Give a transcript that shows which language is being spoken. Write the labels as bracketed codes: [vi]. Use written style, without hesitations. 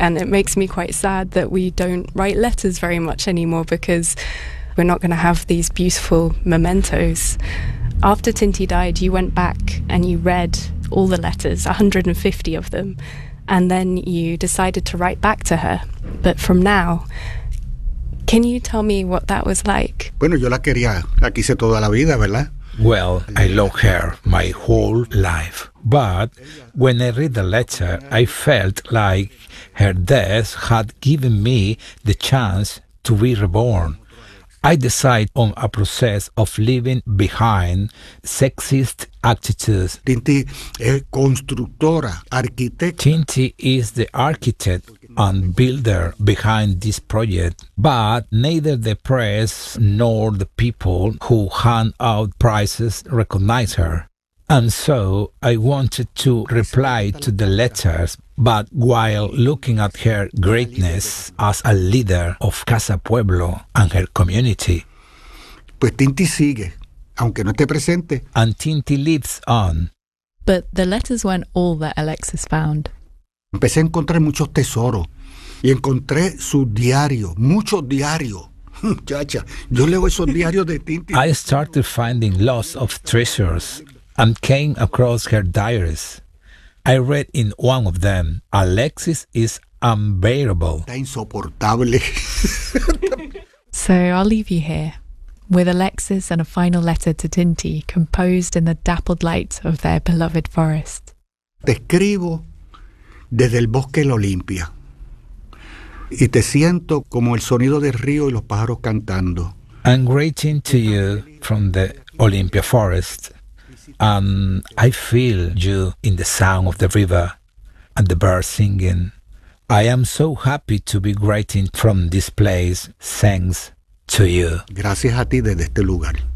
[en] And it makes me quite sad that we don't write letters very much anymore, because we're not going to have these beautiful mementos. After Tinti died, you went back and you read all the letters, 150 of them, and then you decided to write back to her. But from now, can you tell me what that was like? [es] Bueno, yo la quería, la quise toda la vida, ¿verdad? [en] Well, I love her my whole life. But when I read the letter, I felt like her death had given me the chance to be reborn. I decided on a process of leaving behind sexist attitudes. [es] Tinti es constructora, arquitecta. [en] Tinti is the architect and builder behind this project, but neither the press nor the people who hand out prizes recognize her. And so I wanted to reply to the letters, but while looking at her greatness as a leader of Casa Pueblo and her community. [es] Pues Tinti sigue, aunque no esté presente. [en] And Tinti lives on. But the letters weren't all that Alexis found. [es] Empecé a encontrar muchos tesoros y encontré su diario, muchos diarios. Chacha, yo leo esos diarios de Tinti. [en] I started finding lots of treasures and came across her diaries. I read in one of them, Alexis is unbearable. [es] Está insoportable. [en] So I'll leave you here with Alexis and a final letter to Tinti, composed in the dappled light of their beloved forest. [es] Te escribo desde el bosque lo limpia, y te siento como el sonido del río y los pájaros cantando. [en] I'm greeting to you from the Olympia forest, and I feel you in the sound of the river and the birds singing. I am so happy to be greeting from this place, thanks to you. [es] Gracias a ti desde este lugar.